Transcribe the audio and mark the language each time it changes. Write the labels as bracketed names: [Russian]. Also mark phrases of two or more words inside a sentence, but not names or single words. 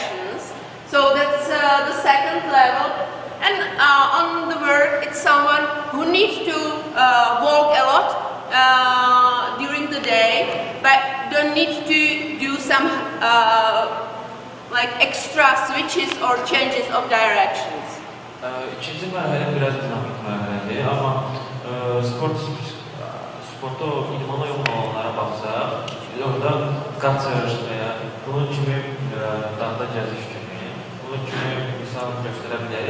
[English] So that's the second level. And on the work, it's someone who needs to walk a lot during the day, but don't need to do some like extra switches or changes of directions. [Azerbaijani] İkinci mərhələ biraz dinamik mərhələdir, amma sportda idmana yoxun olanlara baxsaq, orada qaçış və ya bunun kimi dağda gəziş kimi, bunun kimi misal göstərə bilərik.